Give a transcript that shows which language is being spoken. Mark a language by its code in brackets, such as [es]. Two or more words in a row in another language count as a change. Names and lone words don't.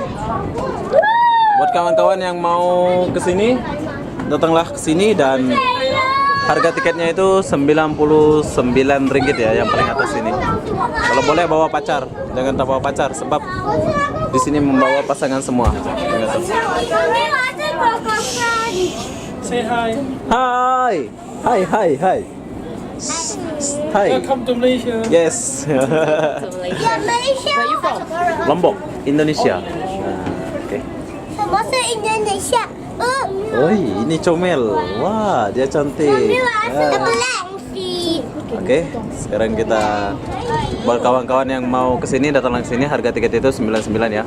[ms] Buat kawan-kawan yang mau ke sini, datanglah ke sini dan harga tiketnya itu 99 ringgit ya, yang paling atas ini. Kalau boleh bawa pacar, jangan tak bawa pacar sebab di sini membawa pasangan semua. [en] Say hi. Hai. Hai, hai, hai. Hai. Welcome to Malaysia. Yes. Malaysia. Where you from? Lombok, Indonesia. Oke. Bahasa Indonesia. [ms] Oi, ini comel. Wah, dia cantik. Oke, sekarang kita buat kawan-kawan yang mau kesini datang ke sini, harga tiket itu 99 ya.